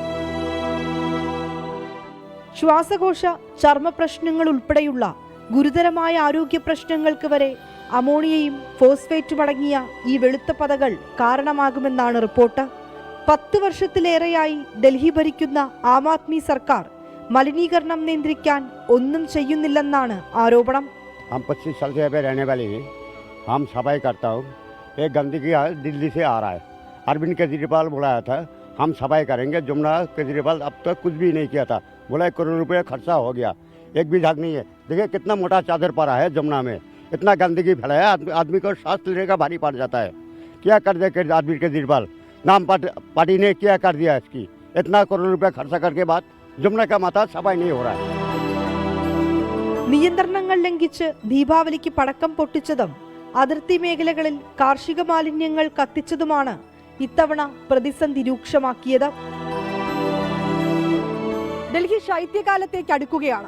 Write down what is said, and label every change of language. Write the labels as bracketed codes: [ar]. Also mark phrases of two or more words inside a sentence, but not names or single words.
[ml] ശ്വാസകോശ ചർമ്മ പ്രശ്നങ്ങൾ ഉൾപ്പെടെയുള്ള ഗുരുതരമായ ആരോഗ്യ പ്രശ്നങ്ങൾക്ക് വരെ അമോണിയയും ഫോസ്ഫേറ്റും അടങ്ങിയ ഈ വെളുത്ത പതകൾ കാരണമാകുമെന്നാണ് റിപ്പോർട്ട്. 10 വർഷത്തിലേറെയായി ഡൽഹി ഭരിക്കുന്ന ആം ആദ്മി സർക്കാർ മലിനീകരണം നിയന്ത്രിക്കാൻ ഒന്നും ചെയ്യുന്നില്ലെന്നാണ് ആരോപണം. [hi] हम 25 साल से यहाँ रहने वाले हैं. हम सफाई करता हूँ. ये गंदगी दिल्ली से आ रहा है. अरविंद केजरीवाल बुलाया था हम सफाई करेंगे. जमुना केजरीवाल अब तक कुछ भी नहीं किया था. बोला 1 करोड़ रुपये खर्चा हो गया, एक भी झाग नहीं है. देखिए कितना मोटा चादर पड़ा है जमुना में. इतना गंदगी फैलाया, आदमी को सांस लेने का भारी पड़ जाता है. क्या कर दे आदमी केजरीवाल नाम पार्टी ने क्या कर दिया इसकी. इतना करोड़ रुपये खर्चा करके बाद जमुना का माता सफाई नहीं हो रहा है. [ml] നിയന്ത്രണങ്ങൾ ലംഘിച്ച് ദീപാവലിക്ക് പടക്കം പൊട്ടിച്ചതും അതിർത്തി മേഖലകളിൽ കാർഷിക മാലിന്യങ്ങൾ കത്തിച്ചതുമാണ് ഇത്തവണ പ്രതിസന്ധി രൂക്ഷമാക്കിയത്. ഡൽഹി ശൈത്യകാലത്തേക്ക് അടുക്കുകയാണ്.